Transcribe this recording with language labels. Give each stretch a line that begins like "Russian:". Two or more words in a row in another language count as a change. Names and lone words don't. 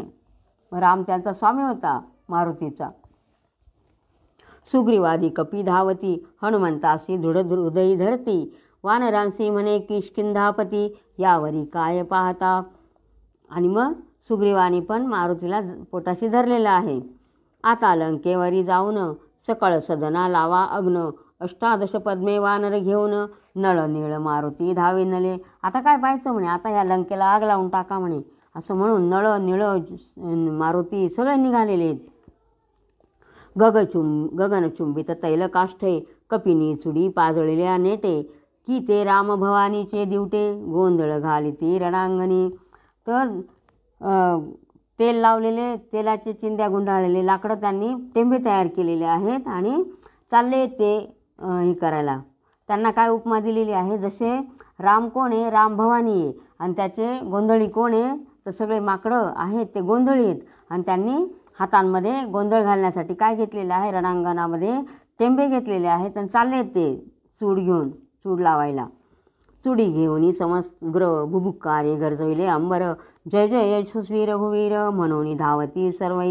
Marathi: राम त्यांचा स्वामी होता मारुतीचा. सुग्रीवादी कपी धावती, हनुमंतासी दृढ हृदयी धरती, वानरांसी म्हणे किष्किंधापती, यावरी काय पाहता. आणि मग सुग्रीवानी पण मारुतीला पोटाशी धरलेला आहे. आता लंकेवरी जाऊन, सकळ सदना लावा अग्न, अष्टादश पद्मे वानर घेऊन, नळ नीळ मारुती धावे नले. आता काय पाहायचं म्हणे, आता या लंकेला आग लावून टाका म्हणे. असं म्हणून नळ निळ मारुती सगळे निघालेले आहेत. गगनचुंबित तैलकाष्ठे, कपिनी चुडी पाजळलेल्या नेटे, की ते राम भवानीचे दिवटे, गोंधळ घालिती रणांगणी. तर तेल लावलेले, तेलाचे चिंध्या गुंडाळलेले लाकडं त्यांनी टेंबे तयार केलेले आहेत आणि चालले ते हे करायला. त्यांना काय उपमा दिलेली आहे? जसे राम कोण आहे? राम भवानी आहे. आणि त्याचे गोंधळी कोण आहे? तर सगळे माकडं आहेत ते गोंधळी आहेत. आणि त्यांनी हातांमध्ये गोंधळ घालण्यासाठी काय घेतलेलं आहे? रणांगणामध्ये टेंबे घेतलेले आहेत आणि चालले ते चूड लावायला. चुडी घेऊनी समग्र बुबुक्कारे गरजविले अंबर, जय जय यशस्वी रघुवीर, म्हणून धावती सर्वई.